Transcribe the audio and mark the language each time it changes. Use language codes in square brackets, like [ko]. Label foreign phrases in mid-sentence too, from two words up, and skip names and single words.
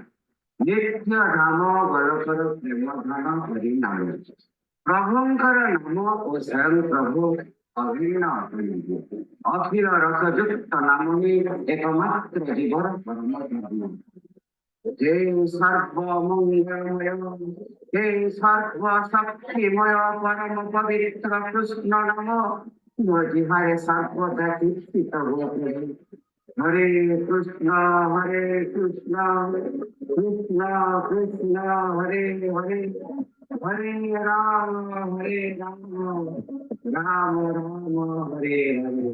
[or] ନିତ୍ୟ ଧାମ ଗୋଲକର ପ୍ରେମ ଧନ ହରି ନାମ। ପ୍ରଭୁଙ୍କର ନାମ ଓ ସ୍ୱୟଂ ପ୍ରଭୁ ଅଭିନ୍ନ ଅଟନ୍ତି। ଅଖିଳ ରସଯୁକ୍ତ ନାମ ହିଁ ଏକମାତ୍ର ଜୀବନ ପରମ ଧର୍ମ। [bn] হে সর্বমঙ্গলময় হে সর্ব শক্তিময় পরম পবিত্র কৃষ্ণ নাম জিহারে সর্বদা কীর্তিত হোতে। [sa] हरे कृष्ण कृष्ण कृष्ण हरे हरे हरे राम राम राम हरे हरे।